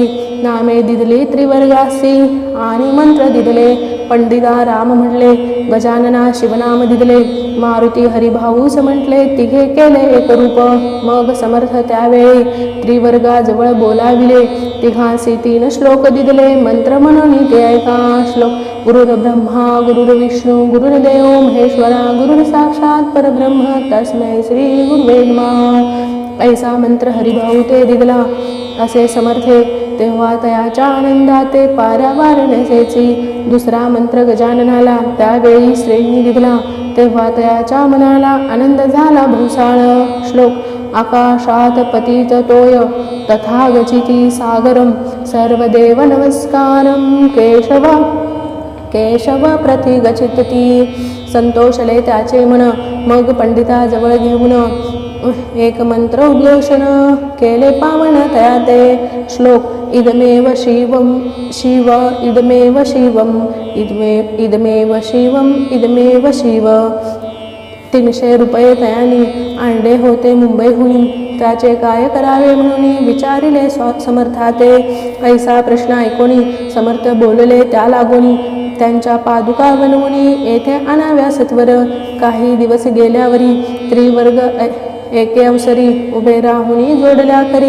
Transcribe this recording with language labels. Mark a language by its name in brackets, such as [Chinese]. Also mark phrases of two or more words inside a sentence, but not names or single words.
[Marathi] नामे दिदले त्रिवर्गासी आणि मंत्र दिदले. पंडिता राम म्हणले गजानना शिवनाम दिदले. मारुती हरिभाऊस म्हटले तिघे केले एक रूप. मग समर्थ त्यावेळी त्रिवर्गाजवळ बोलाविले. तिघांसी 3 श्लोक दिदले मंत्र म्हणून ते ऐका. [Sanskrit] श्लोक गुरुर्ब्रह्मा गुरुर्विष्णू गुरुर्देव महेश्वरा गुरु साक्षात परब्रह्म तस्मै श्री गुरुवे नमः. [Marathi] ऐसा मंत्र हरिभाऊ ते दिदला असे समर्थे. तेव्हा तयाच्या आनंदाते पारावार नसेची. दुसरा मंत्र गजाननाला त्यावेळी श्रेणी दिदला. तेव्हा तयाच्या मनाला आनंद झाला भूसाळ. [Sanskrit] श्लोक आकाशात पतित तोय तथा गचिती सागरम. सर्वदेव नमस्कारम केशव प्रति गचितती. [Marathi] संतोषले त्याचे मन. मग पंडिताजवळ घेऊन एक मंत्र उद्घोषण केले पावन तयाते. [Sanskrit] श्लोक इदमेव शिवम शिव इदमेव शिवम इदमेव शिवम इदमेव शिव. [Marathi] 300 रुपये तयानी आणले होते मुंबईहून. त्याचे काय करावे म्हणून विचारिले समर्थाते. ऐसा प्रश्न ऐकोनी समर्थ बोलले त्या लागोनी. त्यांच्या पादुका बनवून येथे आणाव्या सत्वर. काही दिवस गेल्यावरी त्रिवर्ग एके अवसरी उभे राहुनी जोडल्या करी.